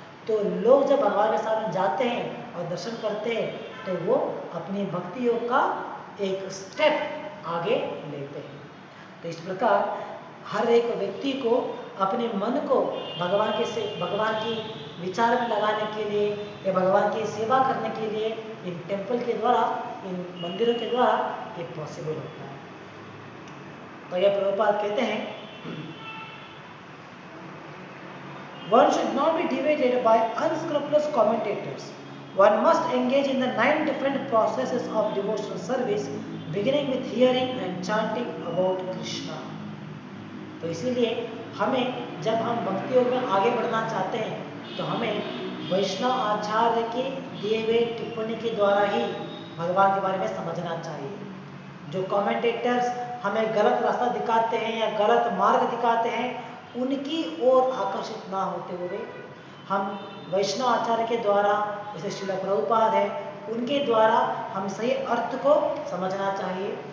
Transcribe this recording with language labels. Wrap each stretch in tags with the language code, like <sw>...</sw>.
<hi>तो लोग जब भगवान के सामने जाते हैं और दर्शन करते हैं तो वो अपनी भक्ति योग का एक स्टेप आगे लेते हैं। तो इस प्रकार हर एक व्यक्ति को अपने मन को भगवान की विचार में लगाने के लिए या भगवान की सेवा करने के लिए इन टेम्पल के द्वारा, इन मंदिरों के द्वारा ये पॉसिबल होता है। तो यह प्रभुपाद कहते हैं</hi> <en>one should not be deviated by unscrupulous commentators. One must engage in the 9 different processes of devotional service, beginning with hearing and chanting about Krishna.</en> <hi>तो इसीलिए हमें जब हम भक्ति योग में आगे बढ़ना चाहते हैं तो हमें वैष्णव आचार्य के दिए हुए टिप्पणी के द्वारा ही भगवान के बारे में समझना चाहिए। जो कमेंटेटर्स हमें गलत रास्ता दिखाते हैं या गलत मार्ग दिखाते हैं उनकी ओर आकर्षित ना होते हुए हम वैष्णव आचार्य के द्वारा, जैसे श्रील प्रभुपाद है, उनके द्वारा हम सही अर्थ को समझना चाहिए</hi>